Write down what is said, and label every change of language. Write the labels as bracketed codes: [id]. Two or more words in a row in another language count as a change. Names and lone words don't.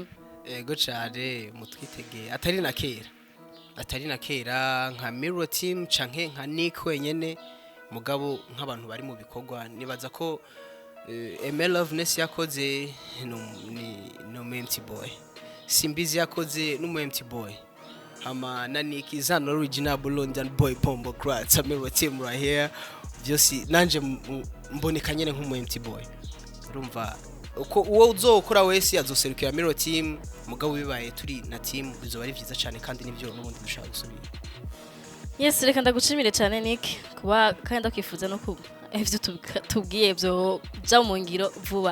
[rn] Ego cyane mutwitege atari na kera nka Miro team canke nka Nick wenyene mugabo nk'abantu bari mu bikorwa nibaza ko Loveness yakoze no [en] empty boy [rn] Simbizi yakoze no [en] empty boy [rn] hama na Nick [en] is an original London boy [rn] pombo crats Miro team [en] right here [rn] byose nanje mboneka nyene nk'umu [en] empty boy [rn] urumva uko uwo uzokora wese azoserukira Miro team mugabo bibaye turi na team bizoba ari vyiza cyane kandi nivyo n'ubundi dushaka gusubira. Yes reka ndagushimire cyane Nick kuba kandi ndakwifuza no kuba ivyo tubwiye byo bya mu ngiro vuba.